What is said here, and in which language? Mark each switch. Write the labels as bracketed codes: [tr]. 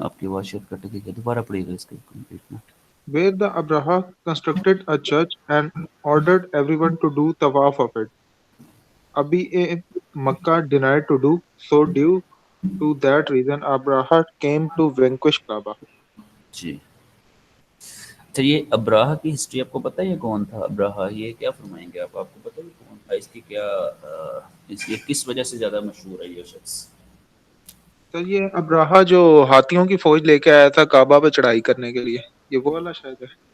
[ur] آپ کی آواز شیئر کٹ گئی ہے. دوبارہ پڑھیے گا اس کے کمپلیٹ نا. [en] Where the Abraha constructed a church and ordered everyone to do tawaf of it. Abhi a Makkah denied to do so due to that reason Abraha came to vanquish Kaaba. [ur] جی. اچھا یہ ابراہ کی history آپ کو پتہ ہے یہ کون تھا ابراہ؟ یہ کیا فرمائیں گے آپ کو پتہ ہے یہ کون تھا؟ اس کی کیا اس کی کس وجہ سے زیادہ مشہور ہے یہ شخص؟ سر یہ ابراہا جو ہاتھیوں کی فوج لے کے آیا تھا کعبہ پہ چڑھائی کرنے کے لیے یہ وہ والا شاید ہے.